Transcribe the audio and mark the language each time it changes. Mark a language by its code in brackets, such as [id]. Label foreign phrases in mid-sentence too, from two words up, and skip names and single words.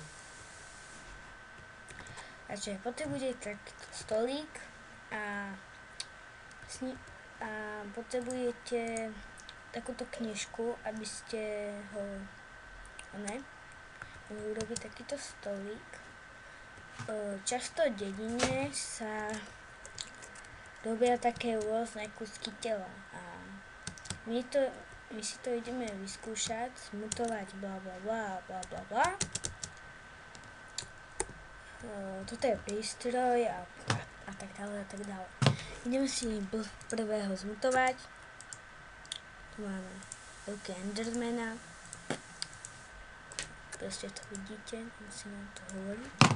[sk] Takže potrebujete takýto stolík a potrebujete takúto knižku, aby ste ho mohli urobiť takýto stolík. Často v dedine sa robia také rôzne kúsky tela a my si to ideme vyskúšať, zmutovať bla bla bla bla bla bla. Toto je prístroj a tak ďalej a tak ďalej. Ideme si prvého zmutovať. Tu máme veľké endermana. Proste to vidíte, musím vám to hovoriť.